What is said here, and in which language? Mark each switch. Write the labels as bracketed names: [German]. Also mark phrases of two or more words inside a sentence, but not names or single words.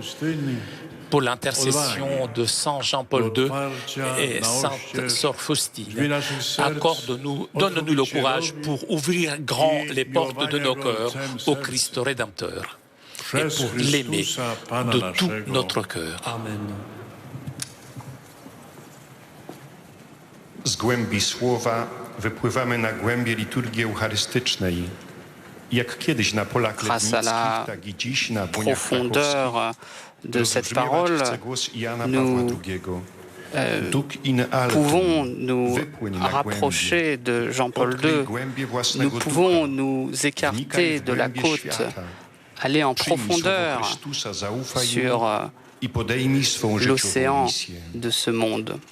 [French] Pour l'intercession de Saint Jean-Paul II et Sainte Sœur Faustine, accorde-nous, donne-nous le courage pour ouvrir grand les portes de nos cœurs au Christ Rédempteur et pour l'aimer de tout notre cœur. Amen. [Polish] Z głębi słowa wypływamy na głębie liturgii eucharystycznej. Jak kiedyś na polach legnickich, tak i dziś na buniach krakowskich [French] de cette parole, nous pouvons nous rapprocher de Jean-Paul II, nous pouvons nous écarter de la côte, aller en profondeur sur l'océan de ce monde.